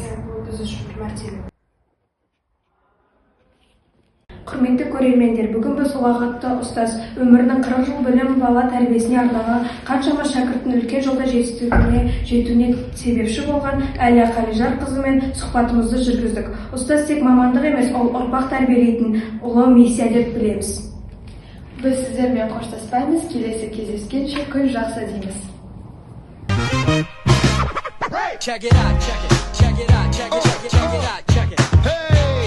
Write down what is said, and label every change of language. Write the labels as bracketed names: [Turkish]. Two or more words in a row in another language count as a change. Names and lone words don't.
[Kazakh] Бұл біз үшін бір мәртебе. Құрметті көрермендер, бүгін біз ұлағатты ұстаз өмірінің 40 жыл білім бала тәрбиесіне арнаған қаншама шәкірттің үлкен жолда жетуіне себепші болған Әлия Қалижарқызымен сұхбатымызды жүргіздік. Ұстаз тек мамандық емес, ол ұрпақ тәрбиелейтін ұлы миссия деп білеміз. Біз сіздермен қоштаспаймыз, келесі кездескенше күн жақсы дейміз. [English] Check it out, check it out, check it out, check it out, check it out, check it. Hey!